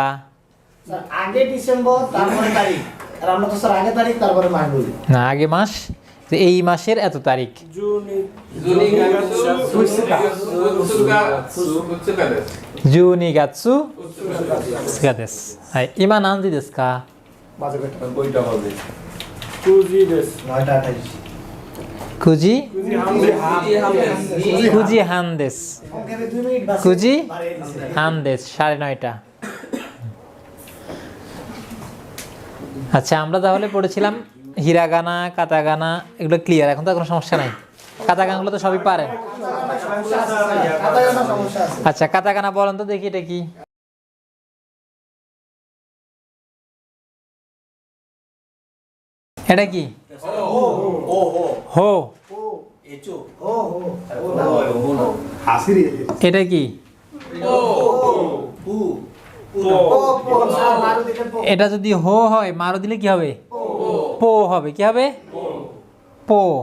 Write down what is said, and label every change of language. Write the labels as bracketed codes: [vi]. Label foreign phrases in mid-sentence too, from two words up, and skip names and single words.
[bn] আগে ডিসেম্বর তারপরে তারিখ আর আমরা তো স্যার আগে তারিখ তারপরে মাস বলি না আগে মাস যে এই মাসের এত তারিখ [ja] 十二月二日ですはい今何時ですか9時9時半です9時半です9:30 [bn] আচ্ছা আমরা তাহলে পড়েছিলাম হিরাগানা কাতাগানা এগুলো ক্লিয়ার এখন তো কোনো সমস্যা নাই কাতাগানাগুলো তো সবই পারেন আচ্ছা কাতাগানা বলেন তো দেখি এটা কি এটা কি হো এটা কি এটা যদি হো হয় মারো দিলে কি হবে পো হবে কি হবে পো